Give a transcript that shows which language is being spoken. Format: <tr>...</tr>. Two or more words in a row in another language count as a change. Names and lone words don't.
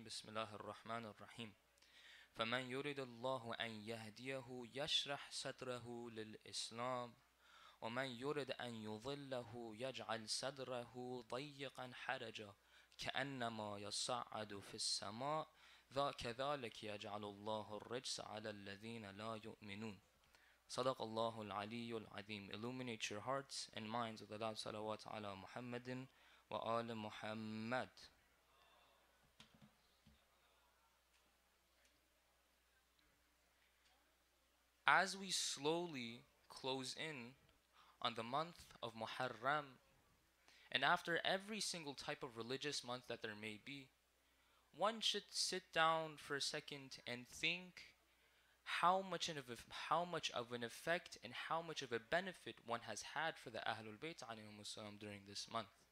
<ar>بسم الله الرحمن الرحيم فمن يريد الله أن يهديه يشرح صدره للإسلام ومن يرد أن يضله يجعل صدره ضيقا حرجا كأنما يصعد في السماء كذلك يجعل الله الرجس على الذين لا يؤمنون. صدق الله العلي العظيم.</ar> <en>Illuminate your hearts and minds with the loud salawat</en> <ar>على محمدٍ وعلى محمد.</ar> <en>As we slowly close in on the month of Muharram, and after every single type of religious month that there may be, one should sit down for a second and think how much of an effect and how much of a benefit one has had for the Ahlul Bayt during this month.</en>